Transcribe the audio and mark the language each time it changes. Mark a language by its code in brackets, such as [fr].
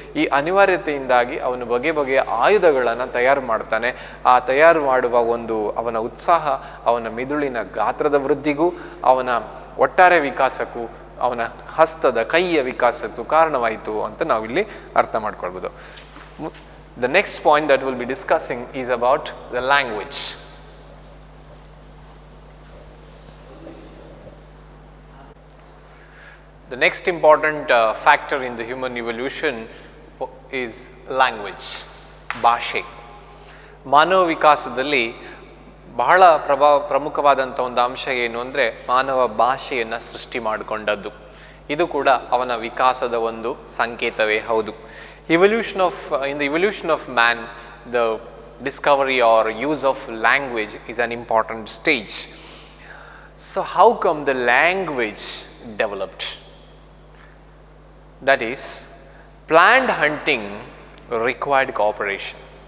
[kn] ಈ ಅನಿವಾರ್ಯತೆಯಿಂದಾಗಿ ಅವನು ಬಗೆಯ ಆಯುಧಗಳನ್ನು ತಯಾರು ಮಾಡ್ತಾನೆ. ಆ ತಯಾರು ಮಾಡುವ ಒಂದು ಅವನ ಉತ್ಸಾಹ ಅವನ ಮಿದುಳಿನ ಗಾತ್ರದ ವೃದ್ಧಿಗೂ ಅವನ ಒಟ್ಟಾರೆ ವಿಕಾಸಕ್ಕೂ ಅವನ ಹಸ್ತದ ಕೈಯ ವಿಕಾಸಕ್ಕೂ ಕಾರಣವಾಯಿತು ಅಂತ ನಾವಿಲ್ಲಿ ಅರ್ಥ ಮಾಡ್ಕೊಳ್ಬೋದು. [en] The next point that we'll be discussing is about the language. The next important factor in the human evolution is language, ಭಾಷೆ. [kn] ಮಾನವ ವಿಕಾಸದಲ್ಲಿ ಬಹಳ ಪ್ರಮುಖವಾದಂಥ ಒಂದು ಅಂಶ ಏನು ಅಂದರೆ ಮಾನವ ಭಾಷೆಯನ್ನು ಸೃಷ್ಟಿ ಮಾಡಿಕೊಂಡದ್ದು. ಇದು ಕೂಡ ಅವನ ವಿಕಾಸದ ಒಂದು ಸಂಕೇತವೇ ಹೌದು. [en] In the evolution of man, the discovery or use of language is an important stage. So how come the language developed? That is, planned hunting required cooperation.